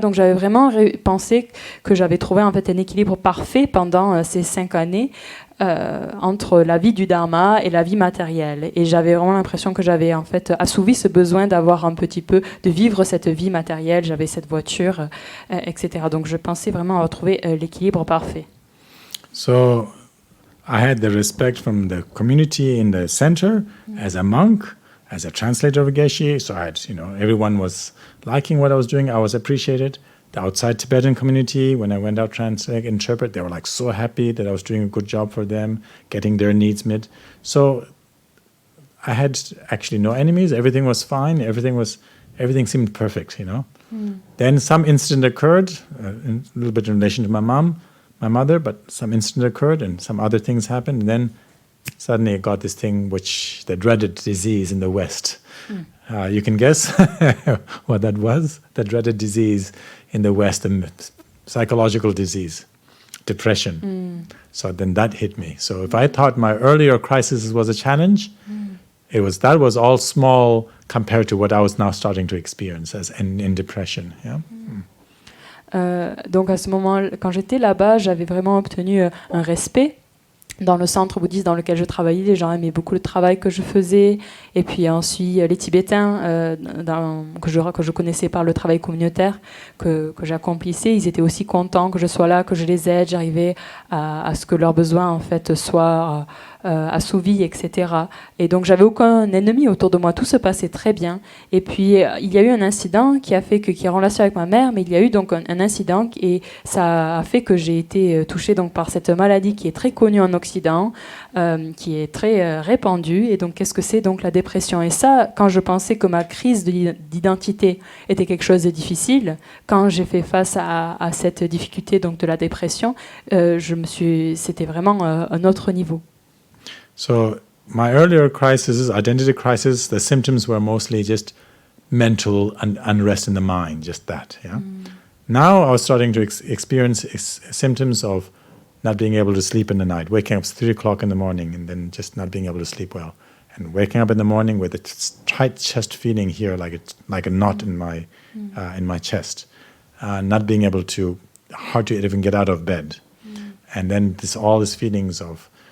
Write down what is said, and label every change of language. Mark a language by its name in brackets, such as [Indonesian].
[French] Donc, j'avais vraiment pensé que j'avais trouvé en fait un équilibre parfait pendant ces 5 années entre la vie du Dharma et la vie matérielle. Et j'avais vraiment l'impression que j'avais en fait assouvi ce besoin d'avoir un petit peu, de vivre cette vie matérielle. J'avais cette voiture, etc. Donc je pensais vraiment avoir trouvé l'équilibre parfait. [English] So I had the respect from the community in the center as a monk, as a translator of Geshe. So I had, everyone was liking what I was doing. I was appreciated. The outside Tibetan community, when I went out translate, interpret, they were like so happy that I was doing a good job for them, getting their needs met. So I had actually no enemies. Everything was fine. Everything seemed perfect, Then some incident occurred, a little bit in relation to my mother, but some incident occurred and some other things happened. And then suddenly I got this thing, the dreaded disease in the West. You can guess what that was, the dreaded disease in the West, and psychological disease, depression. So then that hit me. So if I thought my earlier crisis was a challenge, that was all small compared to what I was now starting to experience as in depression. Yeah. [French] Donc à ce moment, quand j'étais là-bas, j'avais vraiment obtenu un respect. Dans le centre bouddhiste dans lequel je travaillais, les gens aimaient beaucoup le travail que je faisais. Et puis ensuite, les Tibétains, que je connaissais par le travail communautaire que j'accomplissais, ils étaient aussi contents que je sois là, que je les aide. J'arrivais à ce que leurs besoins en fait soient assouvis, etc. Et donc j'avais aucun ennemi autour de moi. Tout se passait très bien. Et puis il y a eu un incident qui est en relation avec ma mère, mais il y a eu donc un incident et ça a fait que j'ai été touchée donc par cette maladie qui est très connue en Occident, qui est très répandue. Et donc qu'est-ce que c'est donc la dépression? Et ça, quand je pensais que ma crise d'identité était quelque chose de difficile, quand j'ai fait face à cette difficulté donc de la dépression, c'était vraiment un autre niveau. [English] So my earlier crises, identity crisis, the symptoms were mostly just mental unrest in the mind, just that. Yeah. Now I was starting to experience symptoms of not being able to sleep in the night, waking up at 3 o'clock in the morning and then just not being able to sleep well, and waking up in the morning with a tight chest feeling here, like a knot in my chest, not being able to, hard to even get out of bed, and then all these feelings of